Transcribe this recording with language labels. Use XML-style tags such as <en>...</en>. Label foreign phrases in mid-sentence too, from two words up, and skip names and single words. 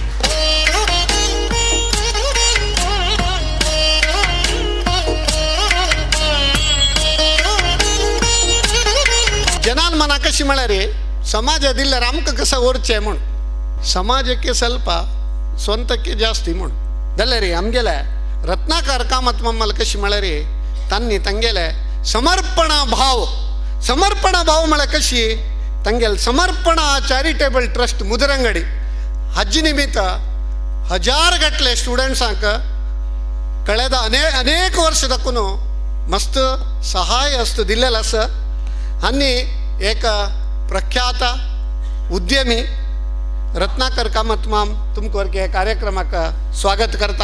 <kok>जनान मना कशी म्हळ्यार समाज दिल्यार आमकां कसं ओरचें म्हूण</kok> <kn>समाजಕ್ಕೆ ಸ್ವಲ್ಪ ಸ್ವಂತಕ್ಕೆ ಜಾಸ್ತಿ</kn> <kok>म्हूण जाल्यार आमगेले रत्नाकर कामत मम्मल कशी म्हळ्यार तांणी तांगेले समर्पण भाव म्हळ्यार कशी तांगेले समर्पण</kok> <en>charitable trust</en> <kok>मुदरंगडी हाजे निमित्त 1000 गटले स्टुडंट्सांक कळेद अनेक वर्ष दाखून मस्त सहाय हस्त दिल्लेलो आसा आनी एक प्रख्यात उद्यमी रत्नाकर कामत माम तुमकां वरके कार्यक्रमाक स्वागत करता.</kok>